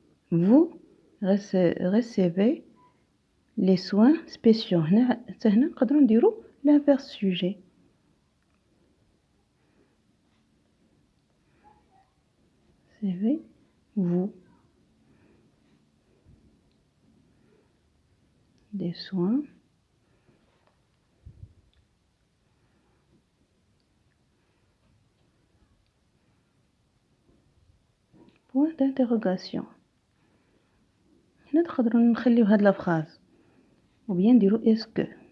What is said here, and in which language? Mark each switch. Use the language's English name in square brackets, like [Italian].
[French] Vous recevez les soins spéciaux. [Arabic] هنا نقدروا نديروا [French] l'inverse sujet. Recevez-vous des soins point d'interrogation. [Arabic] هنا تقدروا نخليو هاد لا فراز [French] ou bien [Arabic] نديروا اسكو.